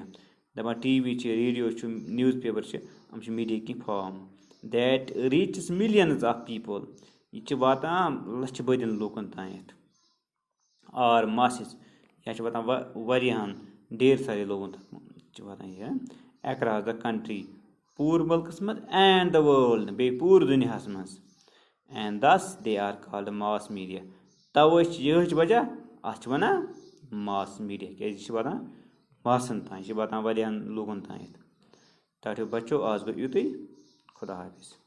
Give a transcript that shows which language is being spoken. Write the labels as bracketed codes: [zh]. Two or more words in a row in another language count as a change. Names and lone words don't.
[ks] دپان ٹی وی چھِ ریڈیو چھُ [en] news paper [ks] چھِ یِم چھِ میٖڈیا کینٛہہ [en] form that reaches millions of people. [ks] یہِ چھِ واتان لچھِ بٔدٮ۪ن لوٗکن تانٮ۪تھ [en] or masses [ks] یا چھِ واتان واریاہن [ur] ڈیر سارے لوگن تک [ks] چھِ واتان یہِ [en] across the country [ks] پوٗرٕ مُلکس منٛز [en] and the world [ks] بیٚیہِ پوٗرٕ دُنیاہس منٛز. [en] and thus they are called mass media. [ks] توے چھِ یِہے چھِ وجہ اتھ چھِ ونان [en] mass media [ks] کیازِ یہِ چھِ واتان ماسن تانۍ یہِ چھِ واتان واریاہن لوٗکن تانٮ۪تھ. تاٹھیو بچو آز گوٚو یُتُے. خدا حافظ.